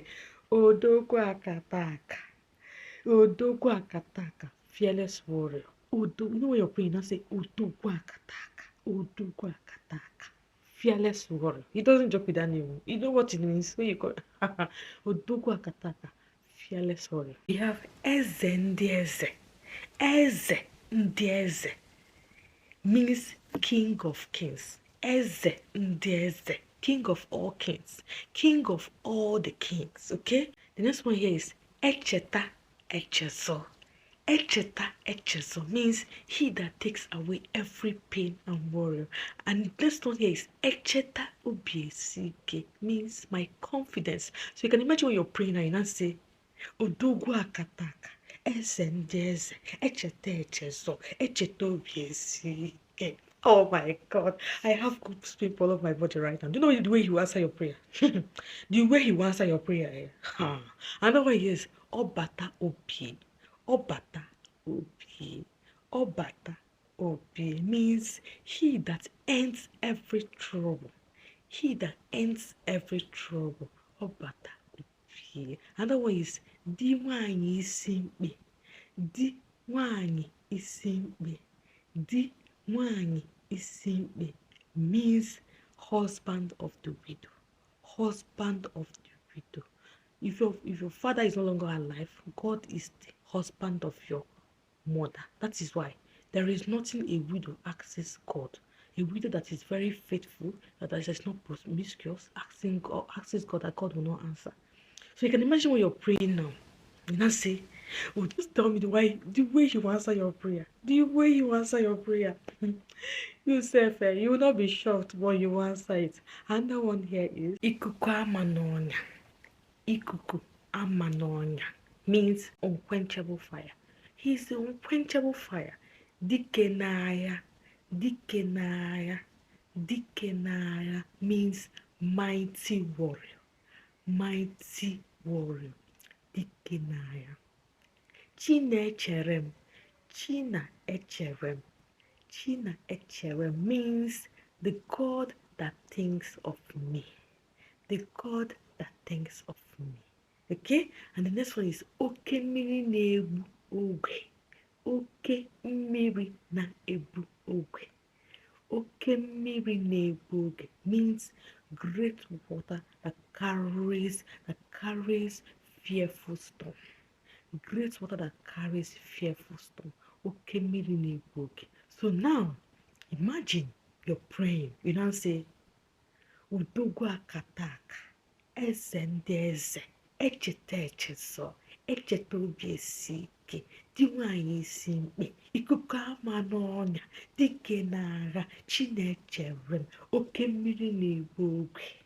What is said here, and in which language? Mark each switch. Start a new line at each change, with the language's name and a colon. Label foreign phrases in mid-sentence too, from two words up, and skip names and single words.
Igbo: Odogwu Akataka. Odogwu Akataka,
English: fearless warrior. You know when you're praying, you say
Igbo: Odogwu Akataka. Odogwu Akataka,
English: fearless warrior. He doesn't joke with that name. You know what it means when you call
Igbo: Odogwu Akataka,
English: fearless warrior. We have
Igbo: Eze ndị eze. Eze ndị eze
English: means king of kings.
Igbo: Eze ndị eze,
English: king of all kings, king of all the kings. Okay, the next one here is
Igbo: Echeta echezo. Echeta echezo
English: means he that takes away every pain and worry. And the next one here is
Igbo: Echeta obiesi ike,
English: means my confidence. So you can imagine when you're praying and you now say
Igbo: Odogwu Akataka, eze ndị eze, echeta echezo, echeta obiesi ike.
English: Oh my God, I have good people all over my body right now. Do you know the way he will answer your prayer? The way he will answer your prayer. Another one is
Igbo: Obata Obi. Obata Obi. Obata Obi
English: means he that ends every trouble. He that ends every trouble.
Igbo: Obata Obi.
English: Another one is
Igbo: Di nwanyị isi mkpe. Di nwanyị isi mkpe. Di nwanyị isi mkpe
English: means husband of the widow. Husband of the widow. If your father is no longer alive, God is the husband of your mother. That is why there is nothing a widow asks God. A widow that is very faithful, that is not promiscuous, asks God that God will not answer. So you can imagine when you're praying now. You now say, oh, just tell me the way you answer your prayer. The way you answer your prayer. You say, you will not be shocked when you answer it. Another one here is
Igbo: Ikuku amanonya. Ikuku amanonya
English: means unquenchable fire. He's the unquenchable fire. Dikenaya. Dikenaya. Dikenaya means mighty warrior. Mighty warrior. Dikenaya. Chinecherem. Chinaecherem. Chinaecherem means the God that thinks of me. the God that thinks of me. Okay? And the next one is
Igbo: oke mmiri na-egbu ogwe. Oke mmiri na-egbu ogwe. Oke mmiri na-egbu ogwe
English: means great water that carries fearful storm. Great water that carries fearful storm.
Igbo: Oke mmiri na-egbu ogwe.
English: So now, imagine you're praying. You now say,
Igbo: Udogwu akataka, eze ndị eze, echeta echezọ, echeta obi esi ike, di nwanyị isi mkpe, ikuku ama n'ọnya, dike n'agha, Chinechere m, oke mmiri na-egbu ogwe.